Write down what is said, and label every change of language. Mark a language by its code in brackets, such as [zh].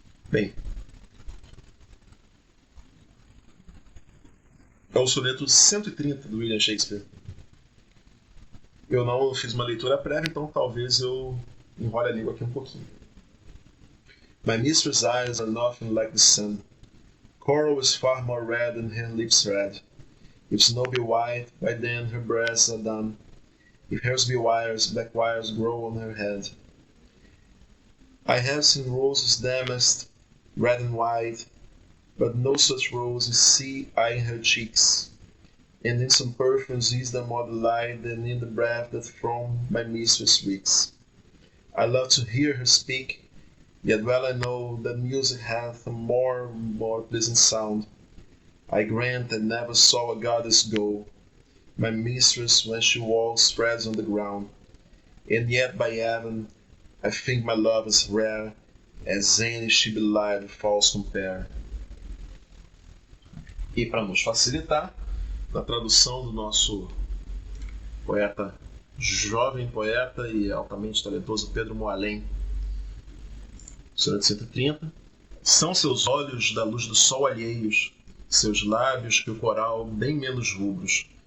[pt] Bem, é o soneto 130 do William Shakespeare. Eu não fiz uma leitura prévia, então talvez eu enrole a língua aqui um pouquinho. [en] My mistress' eyes are nothing like the sun. Coral is far more red than her lips red. If snow be white, why then her breasts are dun. If hairs be wires, black wires grow on her head. I have seen roses damasked, red and white, but no such roses see I in her cheeks, and in some perfumes is there more delight than in the breath that from my mistress reeks. I love to hear her speak, yet well I know that music hath a more pleasant sound. I grant that never saw a goddess go, my mistress when she walks spreads on the ground, and yet by heaven I think my love is rare, as any she belied false compare. [pt] E para nos facilitar, na tradução do nosso poeta, jovem poeta e altamente talentoso Pedro Moalem, soneto 130, são seus olhos da luz do sol alheios, seus lábios que o coral bem menos rubros.